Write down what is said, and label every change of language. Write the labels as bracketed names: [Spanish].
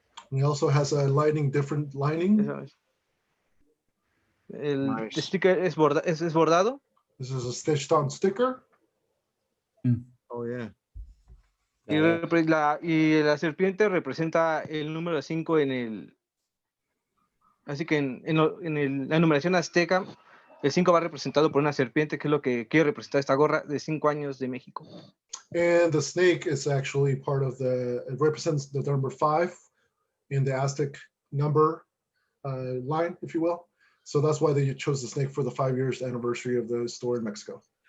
[English] It also has a different lining. [Spanish] El sticker es bordado. [English] This is a stitched on sticker. Oh, yeah. [Spanish] Y la serpiente representa el número 5 en el... Así que en la numeración azteca, el 5 va representado por una serpiente, que es lo que quiere representar esta gorra de 5 años de México. [English] And the snake is actually part of it represents the number 5 in the Aztec number line, if you will. So that's why they chose the snake for the 5 years anniversary of the store in Mexico.